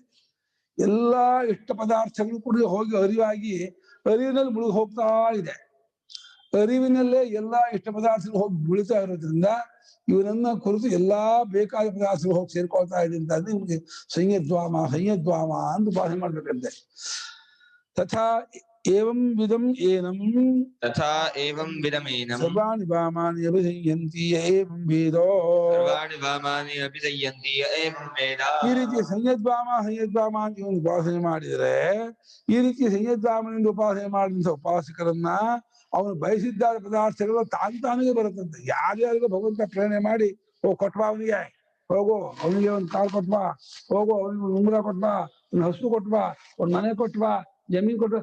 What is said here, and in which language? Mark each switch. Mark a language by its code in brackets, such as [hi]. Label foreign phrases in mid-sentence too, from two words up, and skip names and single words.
[kn] ಎಲ್ಲಾ ಇಷ್ಟ ಪದಾರ್ಥಗಳು ಕೂಡ ಹೋಗಿ ಅರಿವಿನಲ್ಲಿ ಮುಳುಗಿ ಹೋಗ್ತಾ ಇದೆ. ಅರಿವಿನಲ್ಲೇ ಎಲ್ಲಾ ಇಷ್ಟ ಪದಾರ್ಥಗಳು ಹೋಗಿ ಬೀಳ್ತಾ ಇರೋದ್ರಿಂದ ಇವನನ್ನ ಕುರಿತು ಎಲ್ಲಾ ಬೇಕಾದ ಪದಾರ್ಥಗಳು ಹೋಗಿ ಸೇರ್ಕೊಳ್ತಾ ಇದೆ ಅಂತ ಇವ್ನಿಗೆ ಸಂಯದ್ವಾಮ ಅಂತ ಉಪಾಸನೆ ಮಾಡ್ಬೇಕಂತೆ. [sa] ತಥಾ ಏವಂ ವಿಧಂ ಏನಂ ತಥಾ ಏವಂ ವಿಧಮೇನಂ ಸರ್ವಾಣಿ ವಾಮಾನಿ ಅಭಿಸಂಯಂತಿ ಏವಂ ವೇದೋ. ಸರ್ವಾಣಿ ವಾಮಾನಿ ಅಭಿಸಂಯಂತಿ ಏವಂ ವೇದ. [kn] ಈ ರೀತಿ ಸಂಯದ್ವಾಮ ಅಂತ ಇವನು ಉಪಾಸನೆ ಮಾಡಿದರೆ, ಈ ರೀತಿ ಸಂಯದ್ವಾಮನಿಂದ ಉಪಾಸನೆ ಮಾಡಿದಂಥ ಉಪಾಸಕರನ್ನ ಅವನು ಬಯಸಿದ್ದ ಪದಾರ್ಥಗಳು ತಾನಿಗೆ ಬರುತ್ತಂತೆ. ಯಾರ್ಯಾರಿಗೂ ಭಗವಂತ ಪ್ರೇರಣೆ ಮಾಡಿ ಕೊಟ್ಬಾ ಅವನಿಗೆ, ಹೋಗು ಅವನಿಗೆ ಒಂದು ಕಾಳು ಕೊಟ್ಬಾ, ಹೋಗು ಅವನಿಗೆ ಒಂದು ಉಂಗುರ ಕೊಟ್ಬಾ, ಒಂದು ಹಸು ಕೊಟ್ಬಾ, ಒಂದು ಮನೆ ಕೊಟ್ಬಾ, ಜಮೀನು ಕೊಟ್ಬಾ.